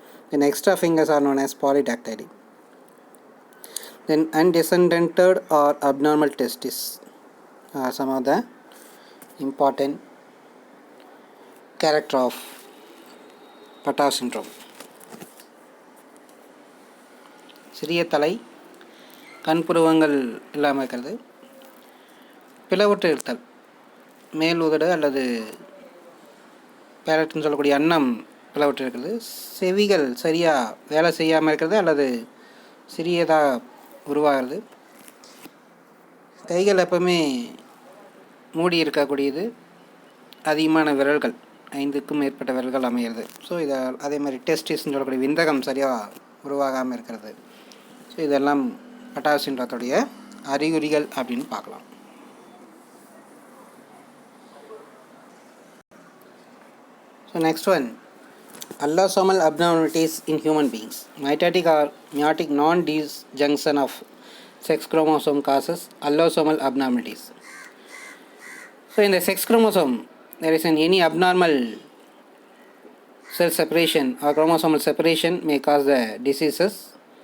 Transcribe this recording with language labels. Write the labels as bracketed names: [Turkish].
[English] Then extra fingers are known as polydactyly. Then undescended or abnormal testes are some of the important character of Patau syndrome. [Tamil] சிறிய தலை, கண்புருவங்கள் இல்லாமல் இருக்கிறது, பிளவுற்று இருத்தல், மேல் உதடு அல்லது பேரட்னு சொல்லக்கூடிய அன்னம் பிளவுற்று இருக்கிறது, செவிகள் சரியாக வேலை செய்யாமல் இருக்கிறது அல்லது சிறியதாக உருவாகிறது, கைகள் எப்பவுமே மூடி இருக்கக்கூடியது, அதிகமான விரல்கள் 5க்கும் மேற்பட்ட விரல்கள் அமைகிறது. ஸோ இதை அதே மாதிரி டெஸ்டிஸ்ன்னு சொல்லக்கூடிய விந்தகம் சரியாக உருவாகாமல் இருக்கிறது. ஸோ இதெல்லாம் பட்டாவு சிண்ட்ரோத்துடைய அறிகுறிகள் அப்படின்னு பார்க்கலாம். [English] So next one, allosomal abnormalities in human beings. Mitotic or meiotic non-disjunction of sex chromosome causes allosomal abnormalities. So in the sex chromosome, there is any abnormal cell separation or chromosomal separation may cause the diseases.